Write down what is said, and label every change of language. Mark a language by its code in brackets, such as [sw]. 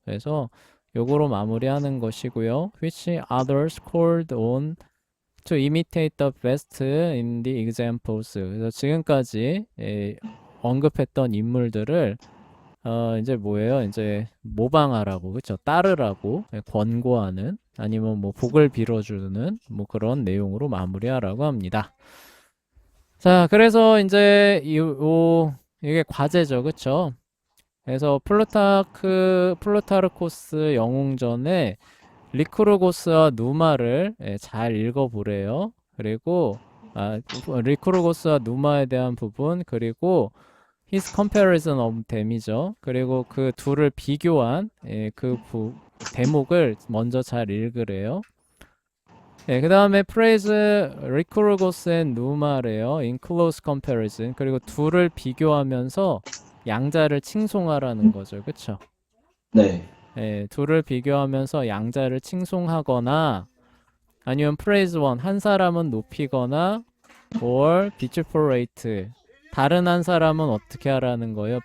[ko] 그래서 요거로 마무리하는 것이고요. [en] which others called on to imitate the best in the examples. [ko] 그래서 지금까지 언급했던 인물들을 이제 뭐예요? 이제 모방하라고, 그쵸? 따르라고 권고하는 아니면 뭐 복을 빌어주는 뭐 그런 내용으로 마무리하라고 합니다. 자, 그래서 이제 이게 과제죠, 그쵸? 그래서 플루타르코스 영웅전에 리크루고스와 누마를 잘 읽어보래요. 그리고 리크루고스와 누마에 대한 부분 그리고 [en] his comparison of them [ko] 이죠. 그리고 그 둘을 비교한 대목을 먼저 잘 읽으래요. 그 다음에 [en] praise Lycurgus and Numa래요. in close comparison. [ko] 그리고 둘을 비교하면서 양자를 칭송하라는 거죠. 그쵸? 네. 둘을 비교하면서 양자를 칭송하거나 아니면 [en] praise one, [ko] 한 사람은 높이거나 [en] or vituperate, [ko] 다른 한 사람은 어떻게 하라는 거예요?